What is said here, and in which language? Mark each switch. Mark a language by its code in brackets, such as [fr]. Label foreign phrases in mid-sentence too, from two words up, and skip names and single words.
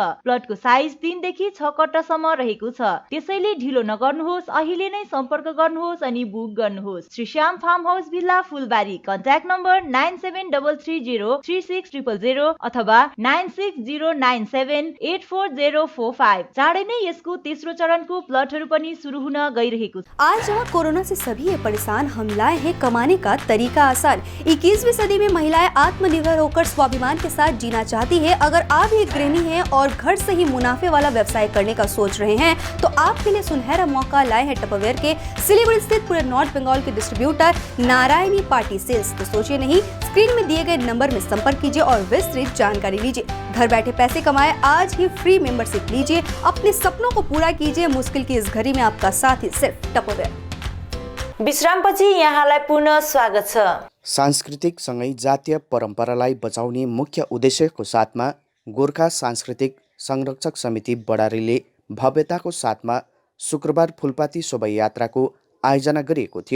[ne] प्लटको साइज 3 देखि 6 कट्टासम्म रहेको छ, त्यसैले ढिलो नगर्नुहोस्, अहिले नै सम्पर्क गर्नुहोस् अनि बुक गर्नुहोस्। श्रीश्याम फार्म हाउस भिल्ला, फुलबारी। कन्ट्याक्ट नम्बर 9733036000 अथवा 9609784045। चाँडै नै यसको तेस्रो चरणको प्लटहरू पनि सुरु हुन गइरहेको छ। [hi] आज जहाँ कोरोना से सभी है परेशान, हम लाए हैं कमाने का तरीका आसान। 21वीं सदी में महिलाएं आत्मनिर्भर होकर स्वाभिमान के साथ जीना चाहती है। अगर आप एक गृहिणी हैं और घर से ही मुनाफे वाला व्यवसाय करने का सोच रहे हैं तो आपके लिए सुनहरा मौका लाए हैं टपरवेयर के सिलीगुड़ी स्थित पूरे नॉर्थ बंगाल के डिस्ट्रीब्यूटर नारायणी पार्टी सेल्स। तो सोचिए नहीं, स्क्रीन में दिए गए नंबर में संपर्क कीजिए और विस्तृत जानकारी लीजिए। घर बैठे पैसे कमाए, आज ही [en] free membership [hi] लीजिए, अपने सपनों को पूरा कीजिए। मुश्किल की इस घड़ी में आपका साथ ही सिर्फ टपरवेयर। [ne] विश्रामपछि यहाँलाई पुनः स्वागत छ। सांस्कृतिक सँगै जातीय परम्परालाई बचाउने मुख्य उद्देश्यको साथमा गोर्खा सांस्कृतिक संरक्षक समिति बडारीले भव्यताको साथमा शुक्रबार फुलपाती शोभायात्राको आयोजना गरिएको थियो।